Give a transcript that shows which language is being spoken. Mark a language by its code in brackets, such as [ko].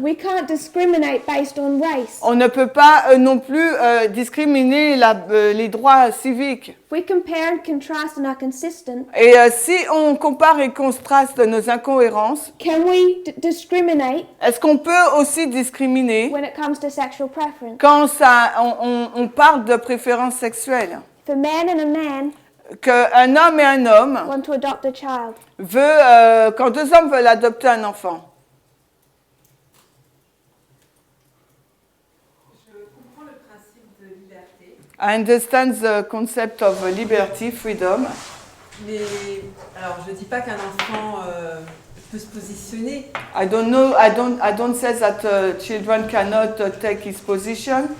[en] we can't discriminate based on race. [fr] on ne peut pas non plus discriminer les droits civiques. [en] If we compare and contrast and are consistent, [fr] Et si on compare et contraste nos incohérences, [en] can we discriminate [fr] est-ce qu'on peut aussi discriminer [en] when it comes to sexual preference? [fr] quand on parle de préférence sexuelle? [en] If a man and a man [fr] Qu'un homme et un homme [en] want to adopt a child, [fr] quand deux hommes veulent adopter un enfant. Je comprends le principe de liberté. [en] I understand the concept of liberty, freedom. [fr] Mais alors, je ne dis pas qu'un enfant peut se positionner. [en] I don't say that children cannot take his position.